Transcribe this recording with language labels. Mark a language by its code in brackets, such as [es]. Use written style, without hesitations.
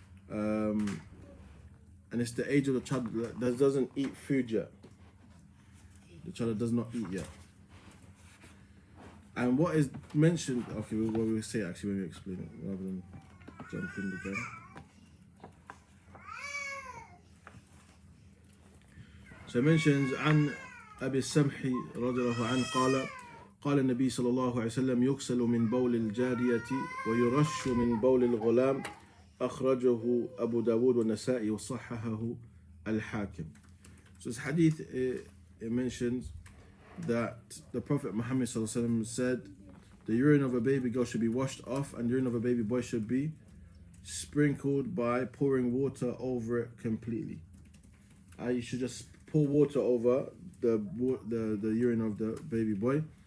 [en] And it's the age of the child that doesn't eat food yet. The child that does not eat yet. And what is mentioned, okay, we'll say it actually when we explain it, rather than jump in the gun. So it mentions, [ar] عن أبي السمح رضي الله عنه قال النبي صلى الله عليه وسلم يغسل من بول الجارية ويرش من بول الغلام أخرجه أبو داود والنسائي وصححه الحاكم. [en] So this hadith, it mentions that the Prophet Muhammad said the urine of a baby girl should be washed off and the urine of a baby boy should be sprinkled by pouring water over it completely. You should just pour water over the urine of the baby boy.